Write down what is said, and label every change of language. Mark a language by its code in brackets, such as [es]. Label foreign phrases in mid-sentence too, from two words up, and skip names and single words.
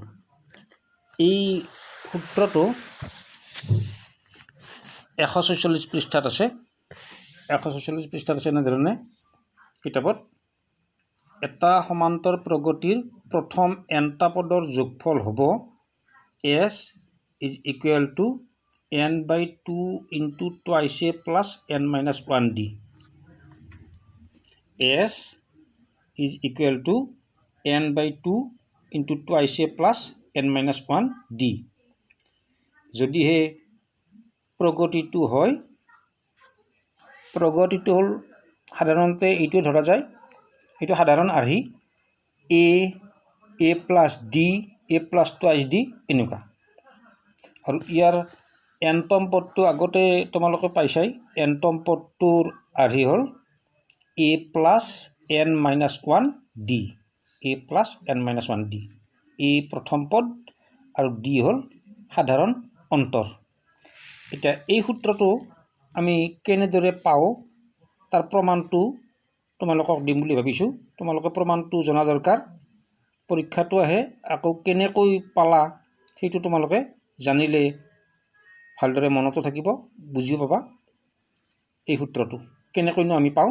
[as] এই সূত্ৰটো 146 পৃষ্ঠাত আছে। 146 পৃষ্ঠাত আছে এনেধৰণে কিতাপত এটা সমান্তৰ প্ৰগতিৰ প্ৰথম nটা পদৰ যোগফল হ'ব [en] s is equal to n/2 into twice a plus n-1d. s is equal to n/2 into twice a plus n-1d. [as] যদিহে প্ৰগতিটো হয়, প্ৰগতিটো হ'ল সাধাৰণতে এইটো ধৰা যায়, এইটো সাধাৰণ আৰ্হি [en] a plus d a plus twice d [as] এনেকুৱা। আৰু ইয়াৰ nতম পদটো আগতে তোমালোকে পাইছাই। nতম পদটোৰ আৰ্হি হ'ল [en] a plus n-1d, a plus n-1d। [as] a প্ৰথম পদ আৰু d হ'ল সাধাৰণ অন্তৰ। এতিয়া এই সূত্ৰটো আমি কেনেদৰে পাওঁ তাৰ প্ৰমাণটো তোমালোকক দিম বুলি ভাবিছোঁ। তোমালোকে প্ৰমাণটো জনা দৰকাৰ। পৰীক্ষাটো আহে, আকৌ কেনেকৈ পালা সেইটো তোমালোকে জানিলে ভালদৰে মনতো থাকিব, বুজিও পাবা এই সূত্ৰটো কেনেকৈনো আমি পাওঁ।